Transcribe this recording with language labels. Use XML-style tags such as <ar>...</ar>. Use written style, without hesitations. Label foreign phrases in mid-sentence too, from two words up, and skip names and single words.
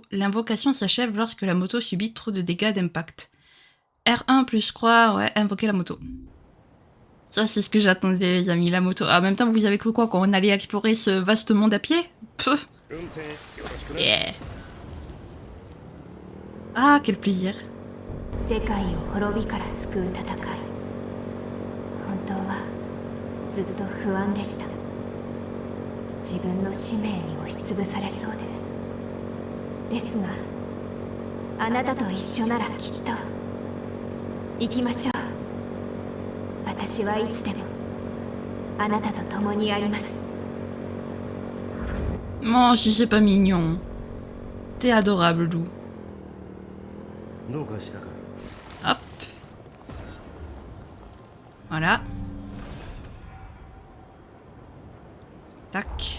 <fr>L'invocation s'achève lorsque la moto subit trop de dégâts d'impact. R1 plus croix, ouais, invoquer la moto. Ça c'est ce que j'attendais les amis, la moto. Ah, en même temps vous avez cru quoi, qu'on allait explorer ce vaste monde à pied? Peuh. Yeah. Ah, quel plaisir.</fr> <ja>世界を滅びから救う戦い、本当はずっと不安でした。自分の使命に押しつぶされそうで。ですがあなたと一緒ならきっと行きましょう。私はいつでもあなたと共にあります。</ja> <fr>Oh, si c'est pas mignon. T'es adorable, Lou. Hop. Voilà. Tac.</fr>